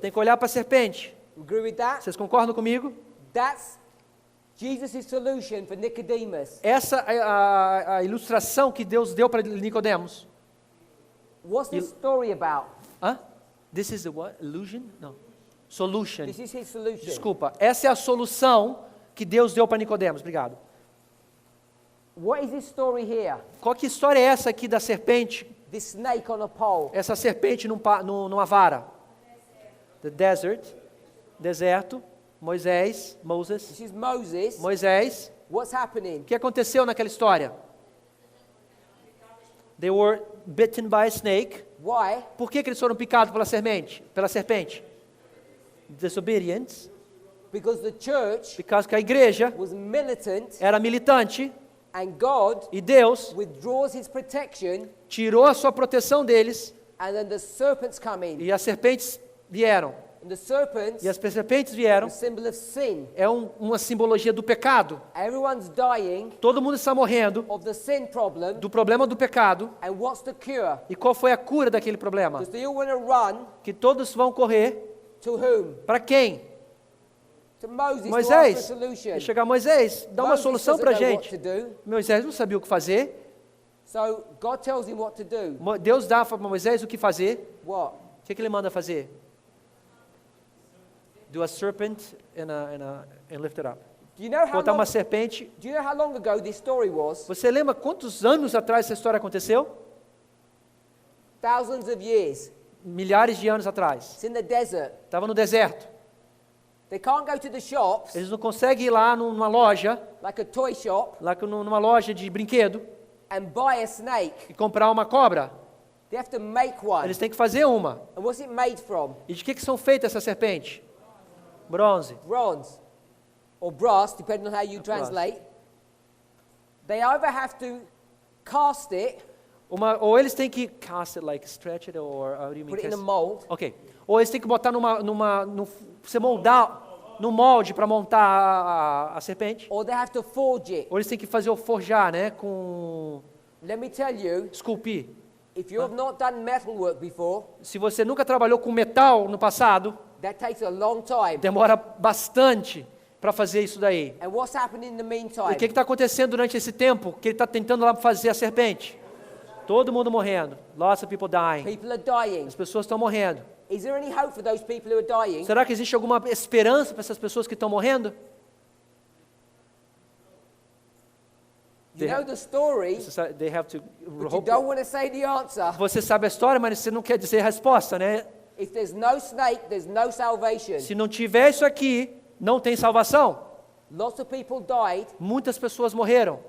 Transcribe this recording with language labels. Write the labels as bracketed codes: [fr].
[pt] Tem que olhar para a serpente. [en] Agree with that? [pt] Vocês concordam comigo? [en] That's Jesus' solution for Nicodemus. [pt] Essa é a ilustração que Deus deu para Nicodemos. [en] What's this story about? Hã? This is the what? Illusion? Não. Solution. This is his solution. [pt] Desculpa. Essa é a solução que Deus deu para Nicodemos. Obrigado. [en] What is this story here? [pt] Qual que história é essa aqui da serpente? [en] This snake on a pole. [pt] Essa serpente numa vara. [en] The desert. [pt] Deserto. Moses. [en] This is Moses. [pt] Moisés. [en] What's happening? [pt] O que aconteceu naquela história? [en] They were bitten by a snake. Why? [pt] Por que eles foram picados pela serpente? [en] Disobedience. Because the church [pt] Porque a igreja [en] was militant [pt] era militante [en] and God [pt] e Deus [en] withdraws his protection [pt] tirou a sua proteção deles [en] and then the serpents come in. [pt] e as serpentes vieram. [en] And the serpents [pt] E as serpentes vieram. [en] are a symbol of sin. [pt] É uma simbologia do pecado. [en] Everyone's dying [pt] Todo mundo está morrendo [en] of the sin problem. [pt] do problema do pecado. [en] And what's the cure? [pt] E qual foi a cura daquele problema? [en] Because they all want to run [pt] Que todos vão correr [en] to whom? [pt] para quem? [en] To Moses to ask [pt] Moisés. [en] for a solution. [pt] E chegar Moisés, dá uma [en] Moses [pt] solução [en] doesn't [pt] para a [en] know what [pt] gente. [en] to do. [pt] Moisés não sabia o que fazer. [en] So God tells him what to do. [pt] Deus dá para Moisés o que fazer. [en] What? [pt] O que ele manda fazer? [en] Do a serpent and lift it up. Do you know how [pt] Botar [en] long, [pt] uma serpente. [en] do you know how long ago this story was? [pt] Você lembra quantos anos atrás essa história aconteceu? [en] Thousands of years. [pt] Milhares de anos atrás. [en] It's in the desert. [pt] Estava no deserto. [en] They can't go to the shops, [pt] Eles não conseguem ir lá numa loja, [en] like a toy shop, [pt] numa loja de brinquedo, [en] and buy a snake. [pt] e comprar uma cobra. [en] They have to make one. [pt] Eles têm que fazer uma. [en] And what's it made from? [pt] E de que são feitas essas serpentes? [en] Bronze. Bronze. Or brass, depending on how you translate. They either have to cast it, [pt] Ou eles têm que [en] cast it, like stretch it, or how do you mean? put it in a mold, Ok. [pt] Ou eles têm que botar você moldar no molde para montar a serpente. [en] or they have to forge it. [pt] Ou eles têm que fazer o forjar, né? Com [en] Let me tell you, [pt] esculpir. [en] if you have not done metalwork before, [pt] Se você nunca trabalhou com metal no passado, [en] that takes a long time. [pt] demora bastante para fazer isso daí. [en] And what's happening in the [pt] E [en] meantime? [pt] o que está acontecendo durante esse tempo que ele está tentando lá fazer a serpente? Todo mundo morrendo. [en] Lots of people dying. People are dying. [pt] As pessoas estão morrendo. [en] Is there any hope for those people who are dying? [pt] Será que existe alguma esperança para essas pessoas que estão morrendo? [en] You know the story, They have to but you don't want to say the answer. [pt] Você sabe a história, mas você não quer dizer a resposta, né? [en] If there's no snake, there's no salvation. [pt] Se não tiver isso aqui, não tem salvação. [en] Lots of people died [pt] Muitas pessoas morreram